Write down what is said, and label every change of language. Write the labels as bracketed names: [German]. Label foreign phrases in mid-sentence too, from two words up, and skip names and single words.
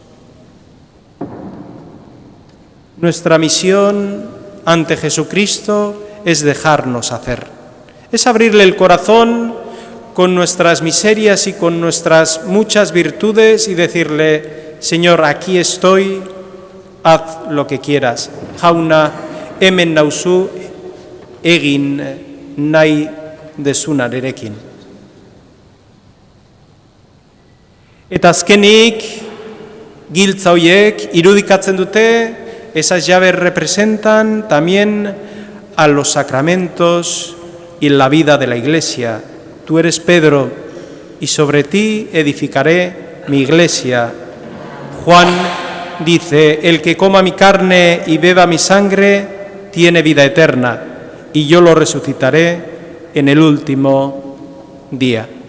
[Spanish] Nuestra misión ante Jesucristo es dejarnos hacer, es abrirle el corazón con nuestras miserias y con nuestras muchas virtudes y decirle: Señor, aquí estoy, haz lo que quieras. [Basque] Jauna hemen nauzu, egin nahi dezuna nerekin. Eta azkenik, giltza horiek irudikatzen dute, [Spanish] esas llaves representan también a los sacramentos y la vida de la Iglesia. Tú eres Pedro, y sobre ti edificaré mi Iglesia. Juan dice, el que coma mi carne y beba mi sangre, tiene vida eterna, y yo lo resucitaré en el último día.